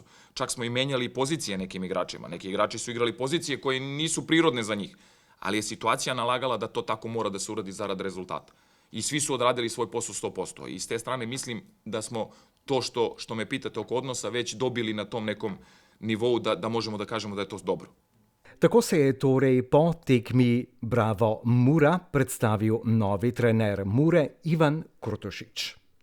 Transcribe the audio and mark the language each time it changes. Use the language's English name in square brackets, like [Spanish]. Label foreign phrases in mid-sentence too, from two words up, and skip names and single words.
[Serbian] Čak smo i menjali pozicije nekim igračima. Neki igrači su igrali pozicije koje nisu prirodne za njih, ali je situacija nalagala da to tako mora da se uradi zarad rezultata. I svi su odradili svoj posao 100%. I s te strane mislim da smo to što me pitate oko odnosa već dobili na tom nekom nivou da možemo da kažemo da je to dobro. [Slovenian] Tako se je torej po tekmi Bravo Mura predstavil novi trener Mure Ivan Kurtošić.